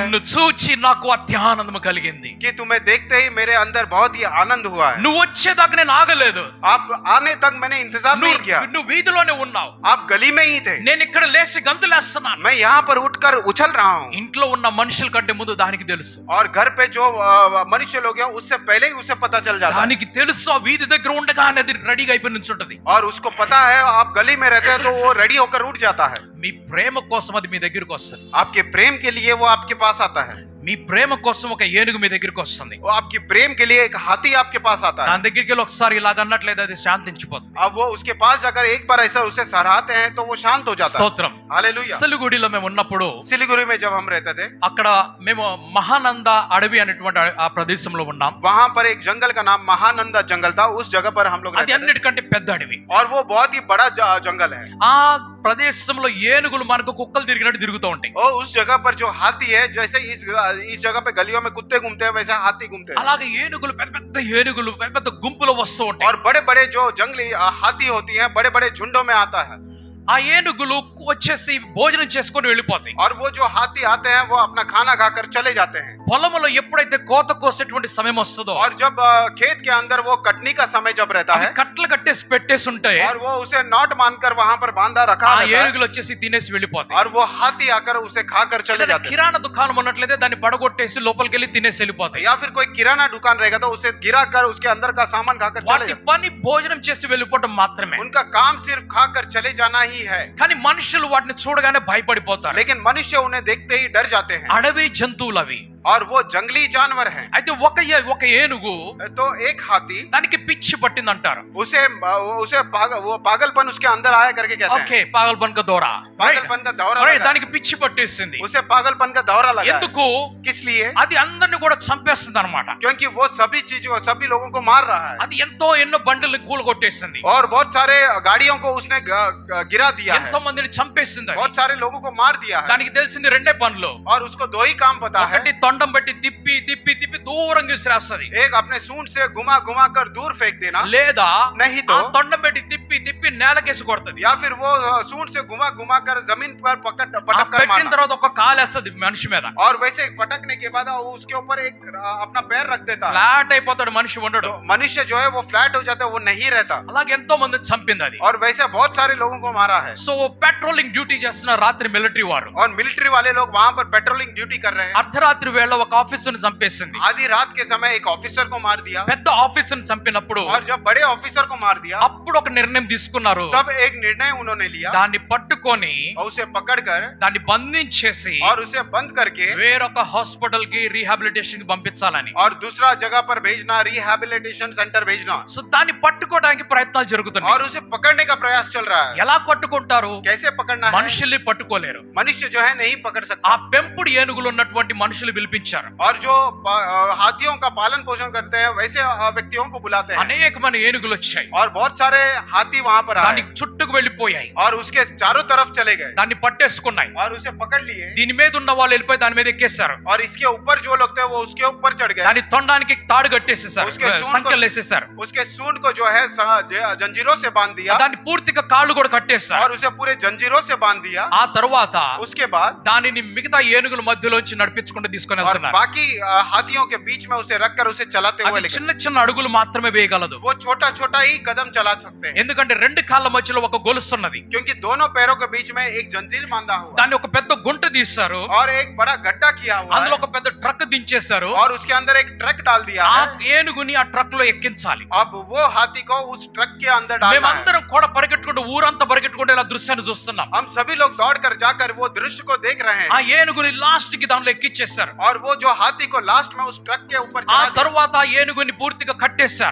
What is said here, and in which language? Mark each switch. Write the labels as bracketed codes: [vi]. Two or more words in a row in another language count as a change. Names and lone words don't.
[te] నిన్ను చూచి నాకు అత్యానందము కలిగింది. [hi] कि तुम्हें देखते ही मेरे अंदर बहुत ही आनंद हुआ है। [te] నువ్వు వచ్చేదాకా నేను ఆగలేదు. [hi] आप आने तक मैंने इंतजार नहीं किया। [te] నువ్వు వీధిలోనే ఉన్నావు. [hi] आप गली में ही थे। [te] నేను ఇక్కడ లేచి గంతులేస్తున్నాను. [hi] मैं यहाँ पर उठकर उछल रहा हूँ। [te] ఇంట్లో ఉన్న మనుషుల కంటే ముందు దానికి తెలుసు. [hi] और घर पे जो मनुष्य लोग हैं उससे पहले ही उसे पता चल जाता है। [te] దానికి తెలుసు ఆ వీధి దగ్గర ఉండగానే అది రెడీగా అయిపోయి నుంచుంటది. [hi] और उसको पता है आप गली में रहते हैं तो वो रेडी होकर उठ जाता है। [te] మీ ప్రేమ కోసం అది మీ దగ్గరికి వస్తుంది. [hi] आपके प्रेम के लिए वो आपके पास आता है। [te] మీ ప్రేమ కోసం ఒక ఏనుగు మీ దగ్గరికి వస్తుంది. [hi] वो आपकी प्रेम के लिए एक हाथी आपके पास आता है। [te] దాని దగ్గరికి వెళ్ళి ఒకసారి ఇలాగ అన్నట్లయితే అది శాంతించిపోతుంది. [hi] अब वो उसके पास जाकर एक बार ऐसा उसे सराहते हैं तो वो शांत हो जाता है। [te] స్తోత్రం. [hi] हालेलुया। [te] సిలిగుడిలో మేము ఉన్నప్పుడు [hi] सिलीगुड़ी में जब हम रहते थे [te] అక్కడ మేము మహానంద అడవి అనేటువంటి ఆ ప్రదేశంలో ఉన్నాం. [hi] वहां पर एक जंगल का नाम महानंदा जंगल था। उस जगह पर हम लोग [te] అది [hi] रहते थे [te] అన్నిటికంటే పెద్ద అడవి. [hi] और वो बहुत ही बड़ा जंगल है। [te] ఆ ప్రదేశంలో ఏనుగులు మనకు కుక్కలు తిరిగినట్టు తిరుగుతూ ఉంటాయి. [hi] और उस जगह पर जो हाथी है, जैसे इस जगह पे गलियों में कुत्ते घूमते हैं वैसे हाथी घूमते हैं। [te] అలాగే ఏనుగులు పెద్ద పెద్ద ఏనుగులు పెద్ద పెద్ద గుంపులో వస్తూ ఉంటాయి. [hi] और बड़े बड़े जो जंगली हाथी होती हैं बड़े बड़े झुंडों में आता है। [te] ఆ ఏనుగులు వచ్చేసి భోజనం చేసుకొని వెళ్ళిపోతాయి. [hi] और वो जो हाथी आते हैं वो अपना खाना खाकर चले जाते हैं। [te] పొలంలో ఎప్పుడైతే కోత కోసేటువంటి సమయం వస్తుందో [hi] और जब खेत के अंदर वो कटनी का समय जब रहता [te] అవి [hi] है [te] కట్టలు కట్టేసి పెట్టేసి ఉంటాయి. [hi] और वो उसे नॉट मानकर वहां पर बांधा रखा [te] ఆ [hi] रहता है [te] ఏనుగులు వచ్చేసి తినేసి వెళ్ళిపోతాయి. [hi] और वो हाथी आकर उसे खाकर चले [te] ఏదైనా [hi] जाते हैं। [te] కిరాణా దుకాణం ఉన్నట్లయితే దాన్ని పడగొట్టేసి లోపలికి వెళ్ళి తినేసి వెళ్ళిపోతాయి. [hi] या फिर कोई किराना दुकान रहेगा तो उसे गिरा कर उसके अंदर का सामान खाकर चले [te] వాటి [hi] जाते [te] పని భోజనం చేసి వెళ్ళిపోవడం మాత్రమే. [hi] हैं। उनका काम सिर्फ खाकर चले जाना ही नहीं है, [te] కానీ మనుషులు వాటిని చూడగానే భయపడిపోతారు. [hi] लेकिन मनुष्य उन्हें देखते ही डर जाते हैं, [te] అడవి జంతువులు అవి. [hi] और वो जंगली जानवर हैं. [te] అయితే ఒక ఏనుగు [hi] तो एक हाथी, [te] దానికి పిచ్చి పట్టింది అంటారు. [hi] वो पागलपन उसके अंदर आया करके कहते हैं. ఓకే, पागलपन का दौरा, पागलपन का दौरा Right, लगा. [te] దానికి పిచ్చి పట్టేసింది. [hi] उसे पागलपन का दौरा लगा है. [te] ఎందుకు? [hi] किस लिए? [te] అది అందరిని కూడా చంపేస్తుంది అనమాట. [hi] क्योंकि वो सभी लोगों को मार रहा है, [te] అది ఎన్నో బండ్లను కూలగొట్టేసింది. [hi] और बहुत सारे गाड़ियों को उसने गिरा दिया है, [te] ఎంతో మందిని చంపేసింది. [hi] बहुत सारे लोगों को मार दिया है. [te] దానికి తెలిసింది రెండే పనులు. [hi] और उसको दो ही काम पता है. [te] ఒకటి తొండం పెట్టి తిప్పి తిప్పి తిప్పి దూరంగా విసిరేస్తది. [hi] एक अपने सूंड से घुमा कर दूर फेंक देना, [te] లేదా [hi] नहीं [te] ఆ [hi] तो [te] తొండం పెట్టి తిప్పి తిప్పి నేలకేసి కొడుతుంది. [hi] या फिर वो सूंड से घुमा कर जमीन पर पटक कर [te] పెట్టిన [hi] मारना. [te] తర్వాత ఒక కాలేస్తది మనిషి మీద. [hi] और वैसे पटकने के बाद वो उसके ऊपर एक अपना पैर रख देता है. [te] ఫ్లాట్ అయిపోతాడు మనిషి, ఉండడు. [hi] तो मनुष्य जो है वो फ्लैट हो जाता है, वो नहीं रहता. [te] అలాగే ఎంతో మందిని చంపింది అది. [hi] और वैसे बहुत सारे लोगों को मारा है. [te] సో [en] patrolling duty [te] చేస్తున్న రాత్రి మిలిటరీ వారు [hi] और मिलिट्री वाले लोग वहां पर [en] patrolling duty [hi] कर रहे हैं. [te] అర్ధరాత్రి వేళ ఒక ఆఫీసర్ ని చంపేసింది. [hi] आधी रात के समय एक ऑफिसर को मार दिया. [te] పెద్ద ఆఫీసర్ ని చంపినప్పుడు [hi] और जब बड़े ऑफिसर को मार दिया, [te] అప్పుడు ఒక నిర్ణయం తీసుకున్నారు. [hi] तब एक निर्णय उन्होंने लिया, [te] దాన్ని పట్టుకొని [hi] और उसे पकड़कर [te] దాన్ని బంధించేసి [hi] और उसे बंद करके [te] వేరొక హాస్పిటల్ కి రీహాబిలిటేషన్ కి పంపించాలని. [hi] और दूसरा जगह पर भेजना, [en] rehabilitation center [hi] भेजना. [te] సో దాన్ని పట్టుకోవడానికి ప్రయత్నాలు జరుగుతున్నాయి. [hi] और उसे पकड़ने का प्रयास चल रहा है. [te] ఎలా పట్టుకుంటారు? [hi] कैसे पकड़ना है? [te] మనుషుల్ని పట్టుకోలేరు. [hi] मनुष्य जो है नहीं पकड़ [te] ఆ [hi] सकता. [te] పెంపుడు ఏనుగులు ఉన్నటువంటి మనుషులు పిలిపించారు. [hi] और जो हाथियों का पालन पोषण करते हैं वैसे व्यक्तियों को बुलाते हैं. [te] అనేకమైన ఏనుగులు వచ్చాయి. [hi] और बहुत सारे हाथी वहां पर [te] దాని [hi] आए [te] చుట్టుకు వెళ్ళిపోయాయి. [hi] और उसके चारों तरफ चले गए [te] దాన్ని పట్టేసుకున్నాయి. [hi] और उसे पकड़ लिए. [te] దీని మీద ఉన్న వాళ్ళు వెళ్ళిపోయి దాని మీద ఎక్కేశారు. [hi] और इसके ऊपर जो लोग थे वो उसके ऊपर चढ़ गए. [te] దాని తొండానికి తాడు కట్టేసేసారు, [hi] उसके सूंड को- [te] సంకెళ్ళు వేసేసారు. [hi] उसके सूंड को जो है जंजीरों से बांध दिया, [te] దాన్ని పూర్తిగా కాళ్ళు కూడా కట్టేశారు. [hi] और उसे पूरे जंजीरों से बांध दिया. [te] ఆ తరువాత [hi] उसके बाद [te] దానిని మిగతా ఏనుగుల మధ్యలోంచి నడిపించుకుంటూ తీసుకొని [hi] और [te] వెళ్తున్నారు. [hi] बाकी हाथियों के बीच में उसे रखकर उसे चलाते हुए [te] అది [hi] लेकर, [te] చిన్న చిన్న అడుగులు మాత్రమే వేయగలదు. [hi] वो छोटा छोटा ही कदम चला सकते हैं, [te] ఎందుకంటే రెండు కాళ్ళ మధ్యలో ఒక గొలుసు ఉన్నది. [hi] क्योंकि दोनों पैरों के बीच में एक जंजीर बांधा हुआ [te] దాన్ని ఒక పెద్ద గుంట తీశారు. [hi] और एक बड़ा गड्ढा किया हुआ [te] అందులో [hi] है, [te] ఒక పెద్ద ట్రక్ దించేశారు. [hi] और उसके अंदर एक ट्रक डाल दिया [te] ఆ [hi] है. [te] ఏనుగుని ఆ ట్రక్ లో ఎక్కించాలి. [hi] अब वो हाथी को उस ट्रक के अंदर डालना है. [te] మేమందరం కూడా పరిగెట్టుకుంటూ ఊరంతా పరిగెట్టుకుంటూ ఇలా దృశ్యాన్ని చూస్తున్నాం. [hi] हम सभी लोग दौड़कर जाकर वो दृश्य को देख रहे [te] ఆ [hi] हैं. [te] ఏనుగుని లాస్ట్ కి దానిలో ఎక్కిచ్చేశారు. [hi] और वो जो हाथी को लास्ट में उस ट्रक के ऊपर [te] ఆ [hi] चढ़ा दिया, [te] తరువాత ఆ ఏనుగుని పూర్తిగా కట్టేశారు.